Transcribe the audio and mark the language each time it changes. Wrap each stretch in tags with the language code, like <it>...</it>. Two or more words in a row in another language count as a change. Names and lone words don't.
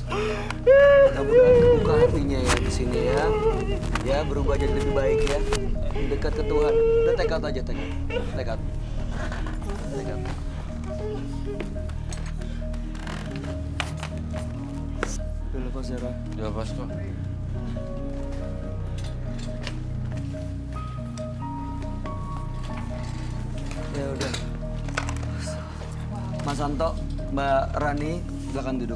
<id>Mudah-mudahan kebuka hatinya ya di sini ya. Ya, berubah jadi lebih baik ya. Dekat ke Tuhan.</id> <en>Udah take out aja, take out. Take out. Take out.</en> <id>Udah lepas ya, Roy. Udah lepas kok. Ya udah. Mas Santo, Mbak Rani, silakan duduk.</id>